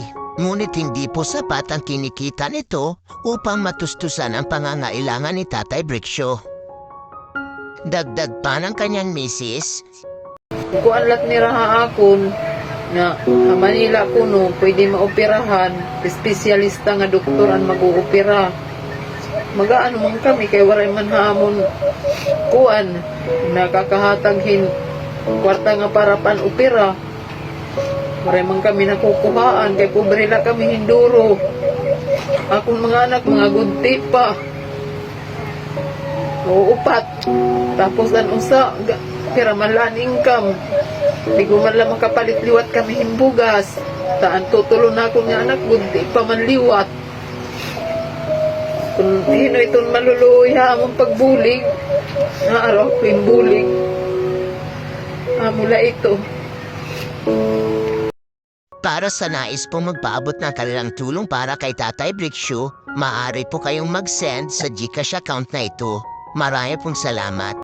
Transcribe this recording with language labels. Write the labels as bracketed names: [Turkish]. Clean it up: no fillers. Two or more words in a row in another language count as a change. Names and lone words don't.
[Filipino] Ngunit hindi po sapat ang kinikita nito upang matustusan ang pangangailangan ni Tatay Brixio. Dagdag pa ng kanyang misis. [Waray] Kung anlat ni Raha akon na sa Manila kuno pwede maoperahan, espesyalista nga doktor ang mag-uopera. Magaano man kami kay waray man hamon kuan nakakahataghin kwarta nga para pan-opera. Waray man kami nakukuhaan kay pobre na kami hinduro. Akong mga anak mga gunti pa. Uupat. Tapos ang usa pira man lang income. Di ko man lang makapalit liwat kami himbugas. Taan tutulo na ako nga anak gunti pa man liwat. Kung hino itong maluluoy ha among pagbulig, naaraw ko yung bulig. Mula ito. [Filipino] Para sa nais po magpaabot ng kanilang tulong para kay Tatay Brixio, maaari po kayong mag-send sa GCash account na ito. Marami pong salamat.